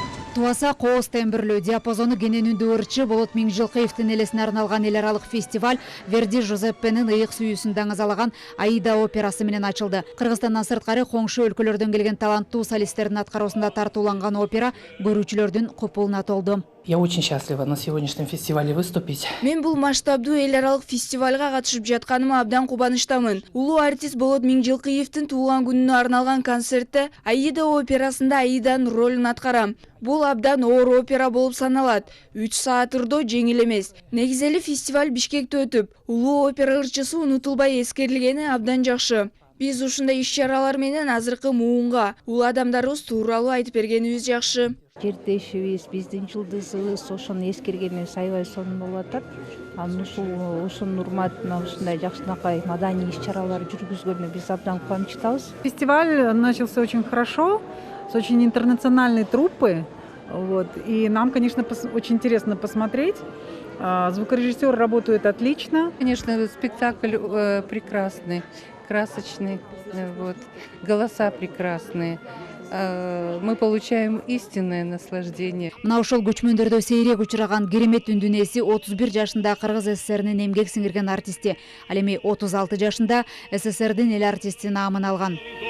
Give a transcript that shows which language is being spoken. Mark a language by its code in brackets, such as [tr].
[ky] Туаса кооз тембирлүү, диапазону кенен үндүү ырчы Болот Миңжилкыевдин элесине арналган эл аралык фестиваль Верди Жозеппенин ыйык сүйүүсүн даңазалаган Аида операсы менен ачылды. Кыргызстандан сырткары коңшу өлкөлөрдөн келген таланттуу солисттердин аткаруусунда тартууланган опера көрүүчүлөрдүн купулуна толду. [ru] Я очень счастлива на сегодняшнем фестивале выступить. [ky] Мен бул масштабдуу эл аралык фестивалга катышып жатканыма абдан кубанычтамын. Улуу артист Болот Миңжилкыевдин туулган күнүнө арналган концертте Аида операсында Аиданын ролун аткарам. Бул абдан оор опера болуп саналат. 3 саат ырдоо жеңил эмес. Негизели фестиваль Бишкекте өтүп, улуу опера ырчысы унутулбай эскерилгени абдан жакшы. Биз ушундай иш-чаралар менен азыркы муунга улуу адамдарыбыз тууралуу айтып бергенибиз жакшы. Жердешибиз, биздин жылдызыбыз ошону эскергенибиз аябай сонун болуп атат. Ушунун урматына ушундай жакшынакай маданий иш-чаралар жүргүзгөнү биз абдан кубанычтабыз. [ru] Фестиваль начался очень хорошо, с очень интернациональной труппы. Вот. И нам, конечно, очень интересно посмотреть. Звукорежиссер работает отлично. Конечно, спектакль прекрасный, красочный, вот. Голоса прекрасные. Мы получаем истинное наслаждение. [ky] Мына ошол көчмөндөрдө сейрек учураган керемет үндүн ээси 31 жашында Кыргыз СССРинин эмгек сиңирген артисти. Ал эми 36 жашында СССРдин эл артисти наамын алган.